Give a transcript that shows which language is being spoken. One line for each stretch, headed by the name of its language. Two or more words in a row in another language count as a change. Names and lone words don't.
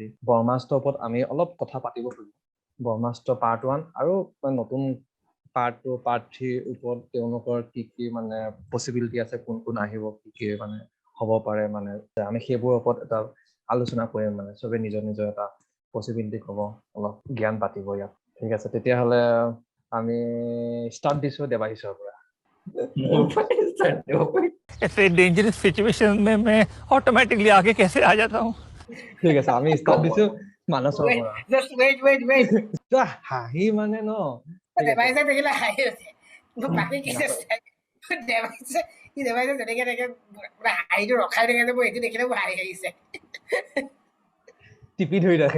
Assamese: ব্ৰহ্মাস্ত্ৰৰ ওপৰত আমি অলপ কথা পাতিব খুজিম। ব্ৰহ্মাস্ত্ৰ পাৰ্ট 1 আৰু নতুন পাৰ্ট 2 পাৰ্ট 3 ওপৰত তেওঁলোকৰ কি কি মানে পচিবিলিটি আছে, কোন কোন আহিব, কি কি মানে হ'ব পাৰে, মানে আমি সেইবোৰৰ ওপৰত এটা আলোচনা কৰিম। মানে চবে নিজৰ নিজৰ এটা পচিবিলিটি ক'ব, অলপ জ্ঞান পাতিব ইয়াত। ঠিক আছে, তেতিয়াহ'লে আমি ষ্টাৰ্ট দিছোঁ দেৱাশিসৰ পৰা।
Hindi: ऐसे
English: dangerous situation
Hindi: में मैं ऑटोमेटिकली आगे कैसे आ जाता हूँ।
Assamese: ঠিক আছে, আমি ষ্টাৰ্ট দিছোঁ মানসৰ পৰা।
English: Just wait.
Assamese: হাঁহি মানে ন দেৱাইছে দেখিলে হাঁহি উঠে। বাকী কি দেৱাইছে যেনেকে তেনেকে হাঁহিটো ৰখাই থাকে যে মোৰ এইটো দেখিলে মোৰ হাঁহি আহিছে। টিপি ধৰি ৰাখে।